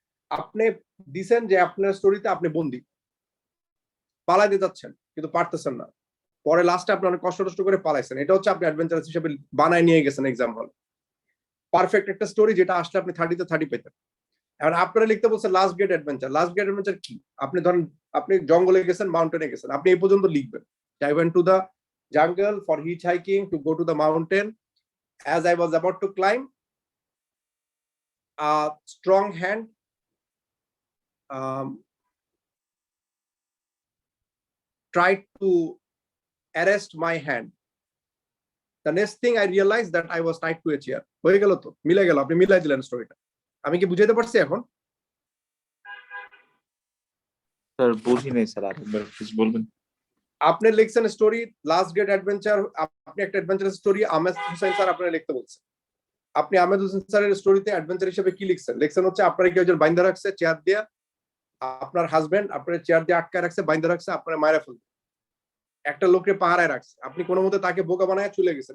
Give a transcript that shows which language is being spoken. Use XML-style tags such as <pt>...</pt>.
<bn>আপনি দিছেন যে আপনার স্টোরিতে আপনি বন্দি, পালাইতে যাচ্ছেন কিন্তু পারতেছেন না, পরে লাস্টে আপনি অনেক কষ্ট করে পালাইছেন, এটা হচ্ছে আপনি অ্যাডভেঞ্চারাস হিসেবে বানায় নিয়ে গেছেন এক্সাম হলে। পারফেক্ট একটা স্টোরি যেটা আসলে আপনি 30 তে 30 পেতেন। এখন আপনারা লিখতে বলছে last great adventure. Last great adventure কি? আপনি ধরেন আপনি জঙ্গলে গেছেন, মাউন্টেনে গেছেন, আপনি এই পর্যন্ত লিখবেন,</bn> <en>I went to the jungle for hitchhiking to go to the mountain. As I was about to climb, a strong hand tried to arrest my hand. The next thing I realized that I was tied to a chair.</en> <bn>হয়ে গেল তো, মিলে গেল, আপনি মিলাই দিলেন স্টোরিটা। আমি কি বুঝাইতে পারছি এখন? স্যার বুঝি নাই স্যার, আরেকবার প্লিজ বলবেন। আপনি লিখছেন স্টোরি লাস্ট গ্রেট অ্যাডভেঞ্চার, আপনি একটা adventurous story, Ahmed Hossain sir আপনারা লিখতে বলছেন। আপনি আহমেদ হোসেন স্যারের স্টোরিতে অ্যাডভেঞ্চার হিসেবে কি লিখছেন? লিখছেন হচ্ছে আপনারা কেউ একজন বাইন্দা রাখছে চেয়ার দিয়ে, আপনার হাজবেন্ড আপনার চেয়ার দিয়ে আটকায় রাখছে, বাইন্দা রাখছে, আপনার মায়েরা ফেলবে, একটা লোককে পাহারায় রাখছে, আপনি কোনো মতে তাকে বোকা বানায় চলে গেছেন।</bn>